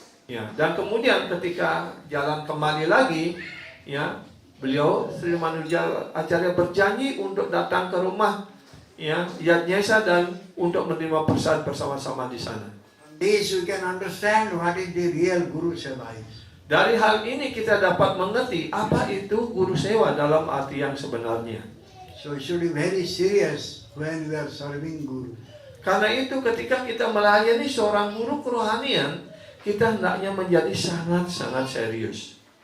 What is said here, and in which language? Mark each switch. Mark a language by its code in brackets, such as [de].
[id] Ya, dan kemudian ketika jalan kembali lagi, ya, beliau Sri Ramanuja Acharya berjanji untuk datang ke rumah, ya, Yajnesa dan untuk menerima prasad bersama-sama di sana. [en] This you can understand what is the real Guru Seva is. [id] Dari hal ini kita dapat mengerti apa itu guru sewa dalam arti yang sebenarnya. [en] So you should be very serious when we are serving Guru. [id] Karena itu ketika kita melayani seorang guru kerohanian, kita hendaknya menjadi sangat-sangat serius.